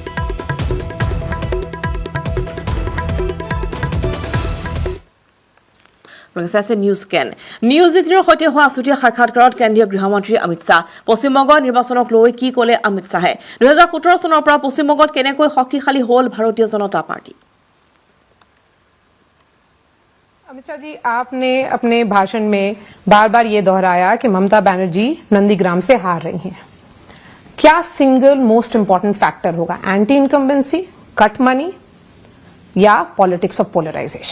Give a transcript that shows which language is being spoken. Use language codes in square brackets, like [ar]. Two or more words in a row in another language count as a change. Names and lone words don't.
[as] নিউজ স্কেন নিউজ 18ৰ সৈতে হোৱা আছুতীয়া সাক্ষাৎকাৰত কেন্দ্ৰীয় গৃহমন্ত্ৰী অমিত শ্বাহ পশ্চিমবংগৰ নিৰ্বাচনক লৈ কি ক'লে অমিত শ্বাহে 2017 চনৰ পৰা পশ্চিমবংগত কেনেকৈ শক্তিশালী হ'ল ভাৰতীয় জনতা পাৰ্টি [hi] अमित शाह जी आपने अपने भाषण में बार बार ये दोहराया कि ममता बनर्जी नंदीग्राम से हार रही हैं क्या [en] single most important factor [hi] होगा [en] anti incumbency cut money [hi] या [en] politics of polarization